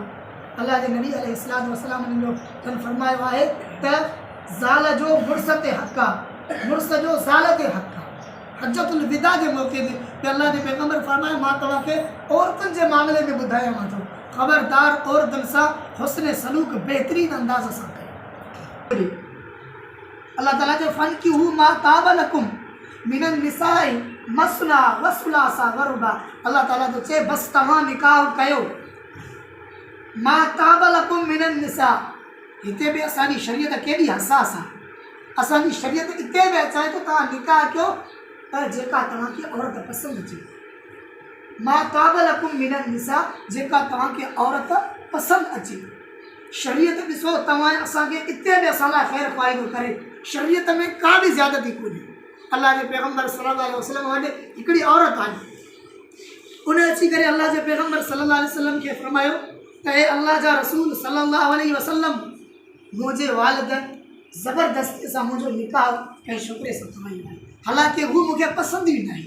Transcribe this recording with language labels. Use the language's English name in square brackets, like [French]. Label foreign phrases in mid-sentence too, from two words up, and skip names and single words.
[Sindhi] अल्लाह जे नबी [Arabic] عليه الصلاة والسلام [Sindhi] जो फरमायो आहे त ज़ाल जो मुड़ुस ते हक़ आहे, मुड़ुस जो ज़ाल ते हक़ आहे। हज्जतुल विदा जे मौक़े ते अल्लाह जे पैगम्बर फरमायो, मां तव्हांखे औरतुनि जे मामले में ॿुधायां थो, ख़बरदार औरतुनि सां हुस्न सलूक बहितरीन अंदाज़ सां कयो। अल्लाह ताला जो [Arabic] فانكحوا ما طاب لكم من النساء مثنى وثلاث ورباع. [Sindhi] अल्लाह ताला जो चए बस तव्हां निकाह कयो, [Arabic] ما طاب لكم من النساء. [Sindhi] हिते बि असांजी शरीयत केॾी हसास आहे, असांजी शरीयत हिते बि अचे थो तव्हां निकाह कयो पर जेका तव्हांखे औरत पसंदि अचे, [Arabic] ما طاب لكم من النساء, [Sindhi] जेका तव्हांखे औरत पसंदि अचे। शरीयत ॾिसो तव्हां असांखे हिते बि असां लाइ ख़ैरु फ़ाइदो करे, शरीयत में का बि ज़्यादती कोन्हे। अल्लाह जे पैगम्बर [Arabic] صلى الله عليه وسلم [Sindhi] वटि हिकिड़ी औरत आई, उन अची करे अल्लाह जे पैगम्बर [Arabic] صلى الله عليه وسلم [Sindhi] खे फरमायो त हे अल्लाह जा रसूल [Arabic] صلى الله عليه وسلم, [Sindhi] मुंहिंजे वालिदनि ज़बरदस्ती सां मुंहिंजो निकाह कंहिं छोकिरे सां करायो आहे, हालांकि हू मूंखे पसंदि ई न आहे।